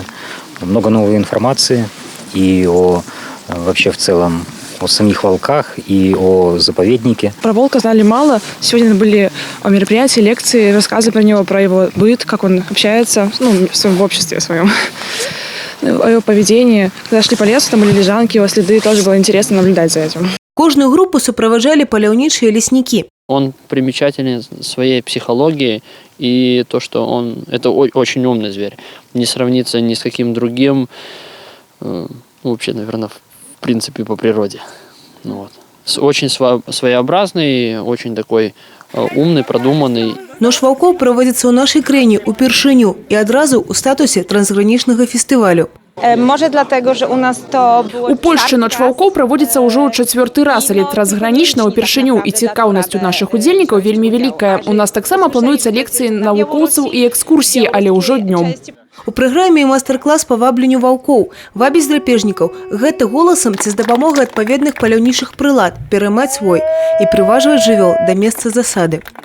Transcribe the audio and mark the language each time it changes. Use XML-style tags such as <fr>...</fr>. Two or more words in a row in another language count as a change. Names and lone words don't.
<ru>Много новой информации и вообще в целом о самих волках и о заповеднике. Про волка знали мало. Сегодня были мероприятия, лекции, рассказы про него, про его быт, как он общается в обществе своем, о его поведении. Когда шли по лесу, там были лежанки, его следы, тоже было интересно наблюдать за этим.</ru> <be>Кожную группу суправаджалі паляўнічыя леснікі.</be> <ru>Он примечателен своей психологией и то, что это очень умный зверь. Не сравнится ни с каким другим, вообще, наверное, в принципе, по природе. Очень своеобразный, очень такой умный, продуманный.</ru> <be>Нож ваўкоў праводзіцца ў нашай краіне упершыню і адразу ў статусе трансгранічнага фестывалю.</be> <pl>Może dlatego, że u nas to było...</pl> <be>У Польшчы ноч ваўкоў праводзіцца ўжо ў 4-й раз, але трансгранічна ўпершыню, і цікаўнасць у нашых удзельнікаў вельмі вялікая. У нас таксама плануюцца лекцыі навукоўцаў і экскурсіі, але ўжо днём. У праграме майстар-клас па вабленню ваўкоў, вабіць драпежнікаў. Гэта голасам ці з дапамогай адпаведных паляўнічых прылад пераймаць свой і прыважваць жывёл да месца засады.</be>